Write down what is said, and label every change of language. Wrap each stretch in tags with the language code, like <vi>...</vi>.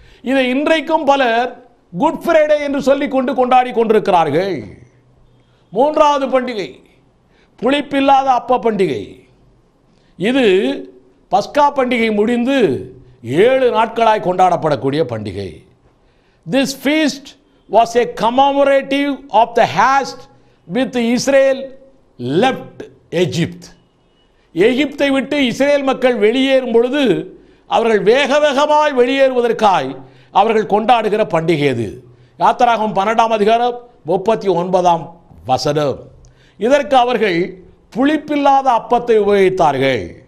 <ta>இதை இன்றைக்கும் பலர் குட் ஃப்ரைடே என்று சொல்லிக் கொண்டு கொண்டாடி கொண்டிருக்கிறார்கள். மூன்றாவது பண்டிகை புளிப்பில்லாத அப்ப பண்டிகை. இது பஸ்கா பண்டிகை முடிந்து 7 நாட்களாய் கொண்டாடப்படக்கூடிய பண்டிகை.</ta> <en>This feast was a commemorative of the haste with Israel left Egypt.</en> <ta>எகிப்தை விட்டு இஸ்ரேல் மக்கள் வெளியேறும் பொழுது அவர்கள் வேக வேகமாய் வெளியேறுவதற்காய் அவர்கள் கொண்டாடுகிற பண்டிகை அது. யாத்திராகமம் 12ஆம் அதிகாரம் 39ஆம் வசனம். இதற்கு அவர்கள் புளிப்பில்லாத அப்பத்தை உபயோகித்தார்கள்.</ta>